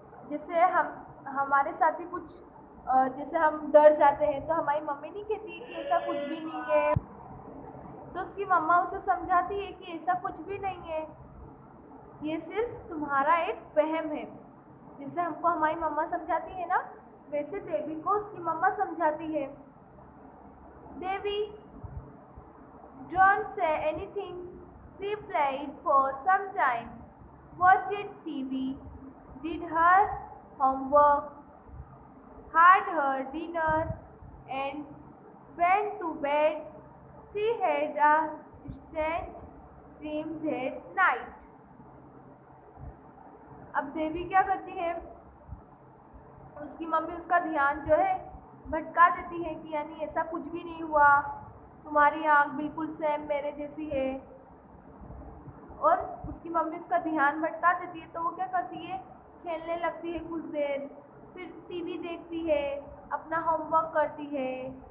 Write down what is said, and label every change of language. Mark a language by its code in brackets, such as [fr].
[hi] जैसे हमारे साथ ही कुछ जैसे हम डर जाते हैं तो हमारी मम्मी नहीं कहती कि ऐसा कुछ भी नहीं है, तो उसकी मम्मा उसे समझाती है कि ऐसा कुछ भी नहीं है, ये सिर्फ तुम्हारा एक वहम है। जैसे हमको हमारी मम्मा समझाती है ना, वैसे देवी को उसकी मम्मा समझाती है। [en] Devi, don't say anything. She played for some time, watched TV, did her homework, had her dinner, and went to bed. She had a strange dream that night. [hi] अब देवी क्या करती है, उसकी मम्मी उसका ध्यान जो है भटका देती है कि यानी ऐसा कुछ भी नहीं हुआ, तुम्हारी आँख बिल्कुल सेम मेरे जैसी है। और उसकी मम्मी उसका ध्यान भटका देती है तो वो क्या करती है, खेलने लगती है कुछ देर, फिर टीवी देखती है, अपना होमवर्क करती है।